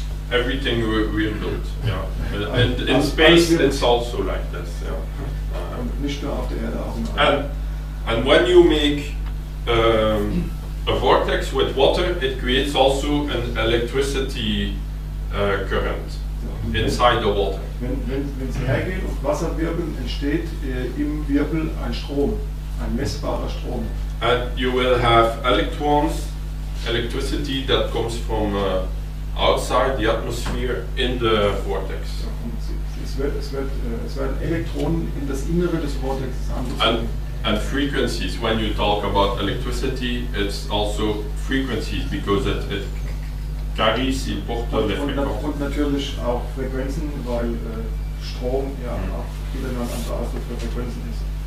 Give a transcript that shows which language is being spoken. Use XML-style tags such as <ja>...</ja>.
<en>Everything we built, yeah. And in space it's also like this, yeah.</en> <de>Und nicht nur auf der Erde, auch im All.</de> <en>And when you make a vortex with water, it creates also an electricity current inside the water.</en> <de>Wenn Sie hergehen und Wasser wirbeln, entsteht im Wirbel ein Strom, ein messbarer Strom.</de> <en>And you will have electricity that comes from outside the atmosphere in the vortex.</en> <de>Es werden Elektronen in das Innere des Vortexes angezogen.</de> <en>And frequencies, when you talk about electricity, it's also frequencies because it carries important frequencies.</en> <de>Und natürlich auch Frequenzen, weil Strom ja auch wieder ein anderer Ausdruck für Frequenzen ist.</de>